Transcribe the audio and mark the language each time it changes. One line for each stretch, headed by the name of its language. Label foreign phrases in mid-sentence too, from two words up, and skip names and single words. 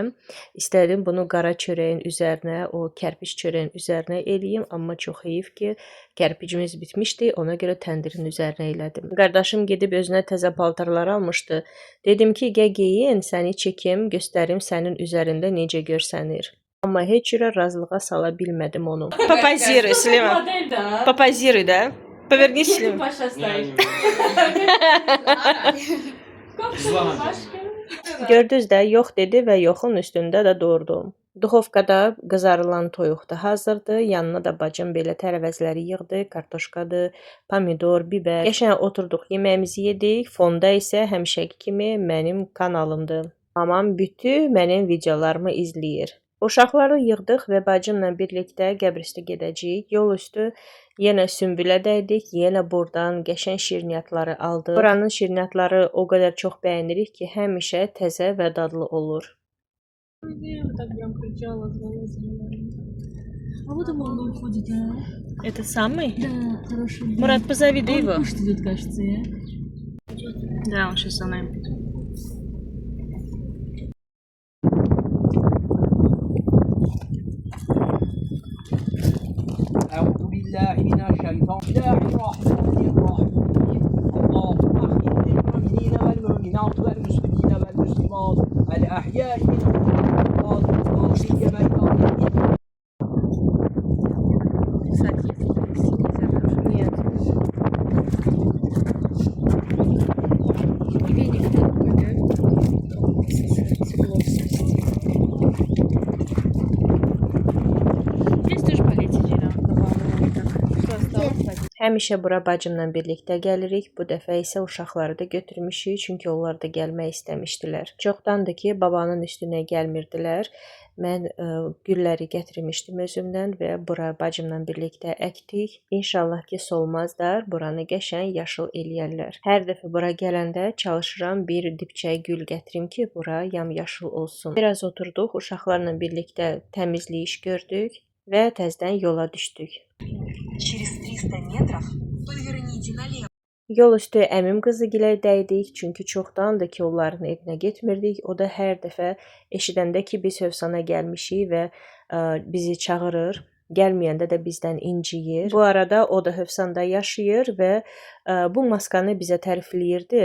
Azerbaijani: İstədim bunu qara çörəyin üzərinə, o kərpic çörəyin üzərinə eləyim, amma çox heyif ki, kərpicimiz bitmişdi, ona görə təndirin üzərinə elədim. Qardaşım gedib özünə təzə paltarlar almışdı. Dedim ki, gəl geyin, səni çəkim, göstərim sənin üzərində necə görsənir. Amma heç cürə razılığa sala bilmədim onu.
Russian: Попозируй, Слива. Попозируй, да? Повернись, Слива.
Azerbaijani: Gördünüz də, yox dedi və yoxun üstündə də durdu. Duxovkada qızarılan toyuq da hazırdır. Yanına da bacım belə tərəvəzləri yığdı. Kartoşkadır, pomidor, bibər. Qəşəng oturduq, yeməyimizi yedik. Fonda isə həmişəki kimi mənim kanalımdır. Mamam bütün mənim videolarımı izləyir. Uşaqları yığdıq və bacımla birlikdə Qəbristə gedəcəyik. Yol üstü yenə Sümbülə dəydik. Yenə buradan qəşəng şirniyyatları aldıq. Buranın şirniyyatları o qədər çox bəyənirik ki, həmişə təzə və dadlı olur.
Russian: Так прям кричала, звала. А вот он уходит, а? Это самый? Да, хороший. Мурат, позови его. Он кушать идет, кажется, я. Да, он сейчас за нами будет.
Arabic: أعوذ بالله من الشيطان الرحمن الرحيم اللهم اغفر للمؤمنين والمؤمنات والمسلمين والمسلمات الأحياء منهم والأموات سيما
Russian: Нет. Веник такой, да? Здесь тоже полетели, да? Что осталось?
Azerbaijani: Həmişə bura bacımla birlikdə gəlirik. Bu dəfə isə uşaqları da götürmüşük, çünki onlar da gəlmək istəmişdilər. Çoxdandır ki, babanın üstünə gəlmirdilər. Mən gülləri gətirmişdim özümdən və bura bacımla birlikdə əkdik. İnşallah ki, solmazlar, buranı qəşəng yaşıl eləyərlər. Hər dəfə bura gələndə çalışıram bir dibçək gül gətirim ki, bura yamyaşıl olsun. Biraz oturduq, uşaqlarla birlikdə təmizlik iş gördük və təzədən yola düşdük.
Russian: Через 300 метров поверните налево.
Azerbaijani: Yol üstü əmim qızı gilə dəydik, çünki çoxdandır ki, onların evinə getmirdik. O da hər dəfə eşidəndə ki, biz Hövsana gəlmişik və bizi çağırır. Gəlməyəndə də bizdən inciyir. Bu arada o da Hövsanda yaşayır və bu maskanı bizə tərifləyirdi.